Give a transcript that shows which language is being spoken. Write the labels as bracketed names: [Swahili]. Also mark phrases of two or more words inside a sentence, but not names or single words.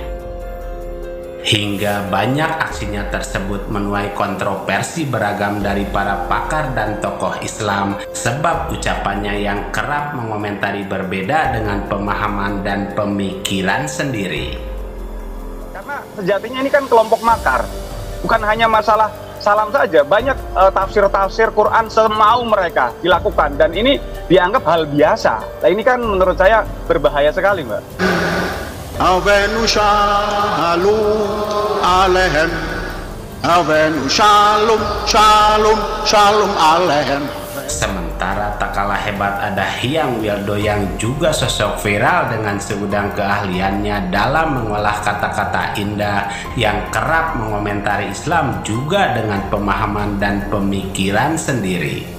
[Indonesian] Hingga banyak aksinya tersebut menuai kontroversi beragam dari para pakar dan tokoh Islam, sebab ucapannya yang kerap mengomentari berbeda dengan pemahaman dan pemikiran sendiri. Karena sejatinya ini kan kelompok makar, bukan hanya masalah salam saja, banyak tafsir-tafsir Quran semau mereka dilakukan, dan ini dianggap hal biasa. Nah, ini kan menurut saya berbahaya sekali, Mbak. [Hebrew] הבאנו שלום עליכם, הבאנו שלום שלום שלום עליכם. [Indonesian] Sementara tak kalah hebat ada Hyang Wildo yang juga sosok viral dengan segudang keahliannya dalam mengolah kata-kata indah, yang kerap mengomentari Islam juga dengan pemahaman dan pemikiran sendiri.